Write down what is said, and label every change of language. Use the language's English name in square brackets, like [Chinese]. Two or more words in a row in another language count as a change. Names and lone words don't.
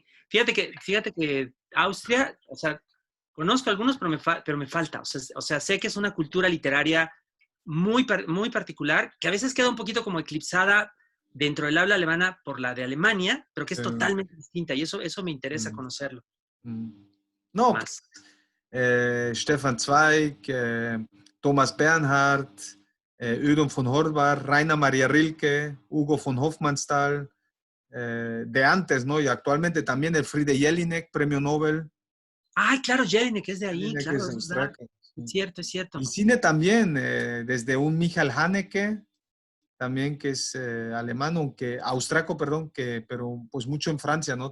[Spanish] Fíjate que Austria, o sea, conozco algunos, pero me falta. O sea, sé que es una cultura literaria muy particular, que a veces queda un poquito como eclipsada dentro del habla alemana por la de Alemania, pero que es sí. totalmente distinta y eso me interesa Mm, conocerlo mm. No, más. Stefan Zweig, Thomas Bernhard, Ödon von Horvath, Rainer Maria Rilke, Hugo von Hofmannsthal, de antes, ¿no? Y actualmente también el Friede Jelinek, premio Nobel. Ay, claro, Jelinek, que es de ahí, Jelinek claro, es es verdad. austriaco. Es Sí. cierto, es Y cierto. cine también, desde un Michael Haneke, también que es alemán, aunque austriaco, perdón, pero pues mucho en Francia, ¿no?